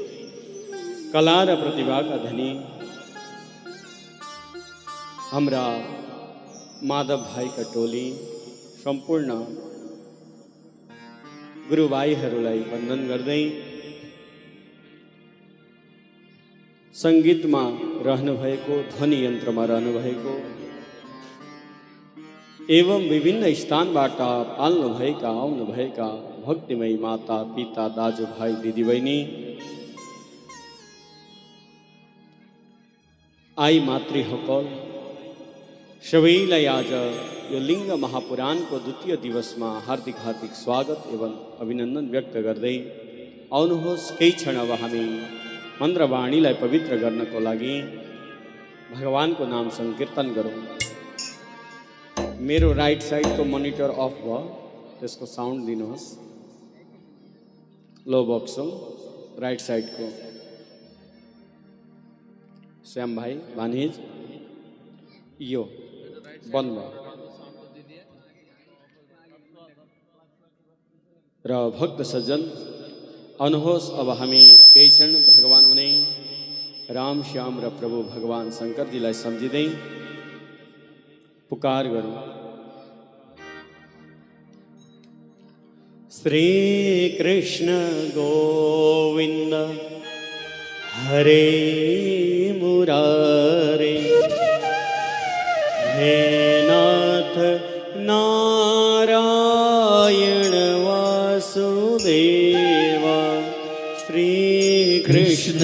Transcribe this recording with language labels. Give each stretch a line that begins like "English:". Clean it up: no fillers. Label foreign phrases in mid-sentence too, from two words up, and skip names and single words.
Nepali: कला र प्रतिभा का धनी हमरा माधव भाई का टोली संपूर्ण गुरुभाईहरूलाई वंदन गर्दै संगीत में रहनु भएको ध्वनि यंत्र में रहनु भएको एवं विभिन्न स्थानबाट पाल्नु भएका आउनु भएका भक्तिमयी माता पिता दाजु भाई दिदी बहिनी आई मातृहकल सबैलाई आज यो लिंग महापुराण को द्वितीय दिवस में हार्दिक हार्दिक स्वागत एवं अभिनंदन व्यक्त गर्दै आउनुहोस् केही क्षण अब हामी मन्त्रवाणीलाई पवित्र गर्नको लागि भगवान को नाम संकीर्तन गरौँ। मेरो
English: right side
Nepali: को मोनिटर अफ भयो, त्यसको साउन्ड दिनुहोस्। लो बक्स हो
English: right side
Nepali: को श्याम भाई भानिज यो बंद भयो र भक्त सज्जन आउनुहोस् अब हामी केही क्षण भगवान हुने राम श्याम र प्रभु भगवान शंकर जी लाई सम्झिँदै पुकार गरौँ।
Sanskrit: श्री कृष्ण गोविंद हरे मुरारे हे नाथ नारायण वासुदेव श्री कृष्ण